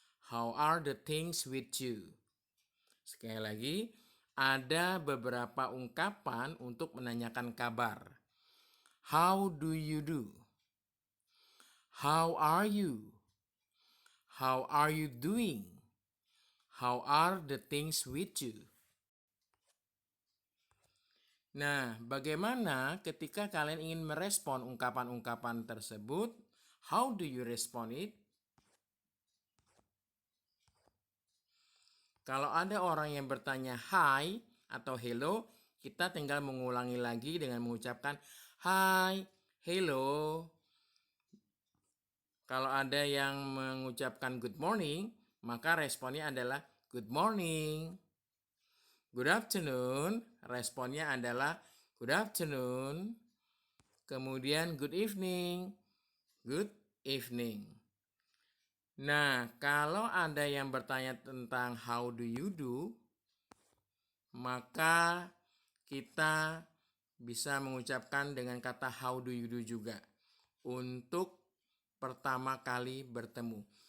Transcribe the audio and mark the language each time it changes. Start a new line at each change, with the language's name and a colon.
English: How are the things with you?
Indonesian: Sekali lagi, ada beberapa ungkapan untuk menanyakan kabar.
English: How do you do? How are you? How are you doing? How are the things with you?
Indonesian: Nah, bagaimana ketika kalian ingin merespon ungkapan-ungkapan tersebut?
English: How do you respond it?
Indonesian: Kalau ada orang yang bertanya hi atau hello, kita tinggal mengulangi lagi dengan mengucapkan hi, hello. Kalau ada yang mengucapkan
English: good morning,
Indonesian: maka responnya adalah good morning.
English: Good afternoon,
Indonesian: responnya adalah
English: good afternoon.
Indonesian: Kemudian
English: good evening, good evening.
Indonesian: Nah, kalau ada yang bertanya tentang
English: how do you do,
Indonesian: maka kita bisa mengucapkan dengan kata how do you do juga untuk pertama kali bertemu.